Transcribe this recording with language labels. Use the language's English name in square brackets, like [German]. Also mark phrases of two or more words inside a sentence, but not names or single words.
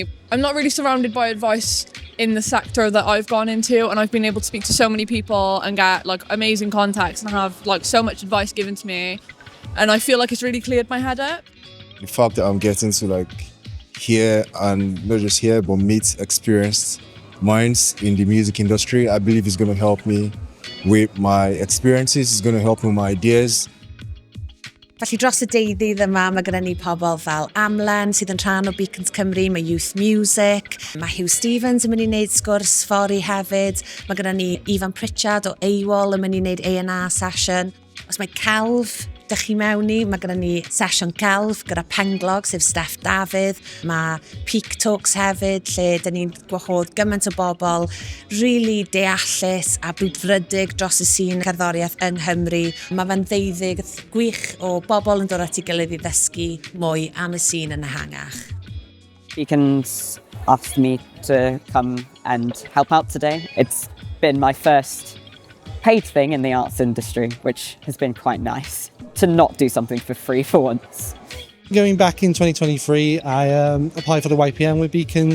[English] I'm not really surrounded by advice in the sector that I've gone into, and I've been able to speak to so many people and get amazing contacts and have so much advice given to me, and I feel like it's really cleared my head up. The fact that I'm getting to hear and not just hear but meet experienced minds in the music industry, I believe is going to help me with my experiences, it's going to help me with my ideas. [Welsh] Felly dros y deuddydd yma, mae gyda ni pobl fel Amlen sydd yn rhan o Beacons Cymru, mae Youth Music, mae Hugh Stevens yn mynd i wneud sgwrs fori hefyd, mae gyda ni Ifan Pritchard o AWOL yn mynd i wneud [English] A&R session. [Welsh] Os mae Celf dych chi mewn i, mae gyda ni sesiwn Celf gyda Penglog sef Steff Dafydd, mae Peak Talks hefyd lle dyn ni'n gwahodd gymaint o bobl really deallus a brwdfrydig dros y sîn cerddoriaeth yng Nghymru. Mae fe'n ddeuddydd gwych o bobl yn dod at ei gilydd i ddysgu mwy am y sîn yn ehangach. [English] Beacons asked me to come and help out today. It's been my first paid thing in the arts industry, which has been quite nice to not do something for free for once. Going back in 2023, I applied for the YPM with Beacons.